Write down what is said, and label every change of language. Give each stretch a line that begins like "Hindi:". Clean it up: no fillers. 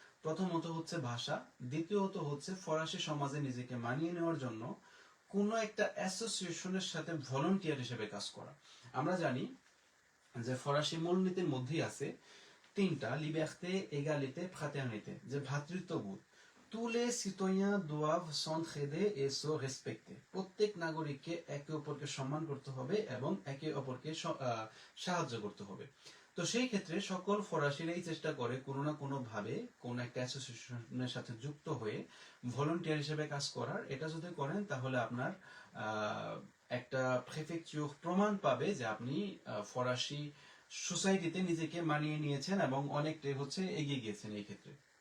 Bangla: প্রথমত হচ্ছে ভাষা, দ্বিতীয়ত হচ্ছে ফরাসি সমাজে নিজেকে মানিয়ে নেওয়ার জন্য কোনো একটা অ্যাসোসিয়েশনের সাথে ভলান্টিয়ার হিসেবে কাজ করা। আমরা জানি যে ফরাসি মূলনীতির মধ্যেই আছে 3টা লিবার্তে, এগালিতে, ফ্রাটার্নিতে, যে ভ্রাতৃত্ববোধ।
French: tous les citoyens doivent s'entraider et se respecter।
Bangla: প্রত্যেক নাগরিককে একে অপরকে সম্মান করতে হবে এবং একে অপরকে সাহায্য করতে হবে। তো সেই ক্ষেত্রে সকল ফরাসিরাই চেষ্টা করে কোনো না কোনো ভাবে কোন একটা অ্যাসোসিয়েশনের সাথে যুক্ত হয়ে ভলান্টিয়ার হিসেবে কাজ করার। এটা যদি করেন তাহলে আপনার একটা প্রেফেকচার প্রমাণ পাবে যে আপনি ফরাসি সোসাইটিতে নিজেকে মানিয়ে নিয়েছেন এবং অনেকটাই হচ্ছে এগিয়ে গিয়েছেন এই ক্ষেত্রে।